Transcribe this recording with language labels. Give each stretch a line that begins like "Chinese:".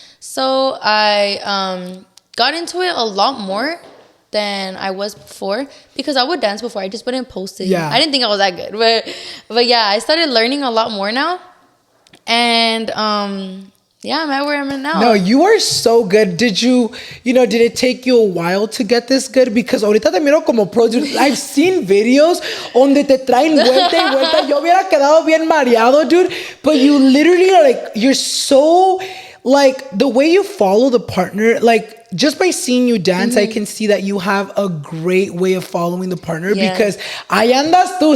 English: So I got into it a lot more than I was before, because I would dance before. I just wouldn't post it. Yeah. I didn't think I was that good. But yeah, I started learning a lot more now. And yeah, I'm at where I'm at now. No, you are so good. Did it take you a while to get this good? Because
Spanish: ahorita te miro como pro.
English: Dude. I've seen videos
Spanish: donde te traen vuelta y vuelta. Yo hubiera quedado bien mareado, dude.
English: But you literally are like, you're so, like, the way you follow the partner, like, just by seeing you dance, I can see that you have a great way of following the partner, because
Spanish: ahí andas tú.